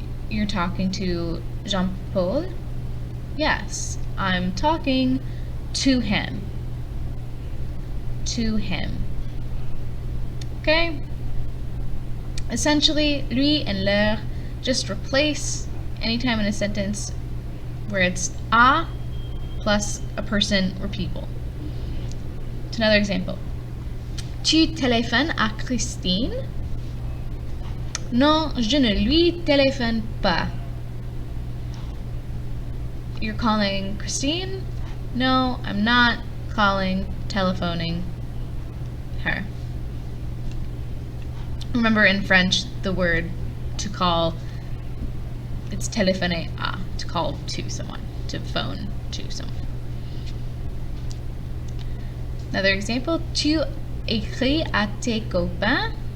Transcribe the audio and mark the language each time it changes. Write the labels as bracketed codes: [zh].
[en] You're talking to Jean-Paul? Yes, I'm talking to him. To him. Okay? Essentially, lui and leur just replace anytime in a sentence where it's à plus a person or people. It's another example. [fr] Tu téléphones à Christine? Non, je ne lui téléphone pas. [en] You're calling Christine? No, I'm not telephoning her. Remember in French, the word to call, it's téléphoner à, to call to someone, to phone to someone. Another example, [fr] tu écris à tes copains?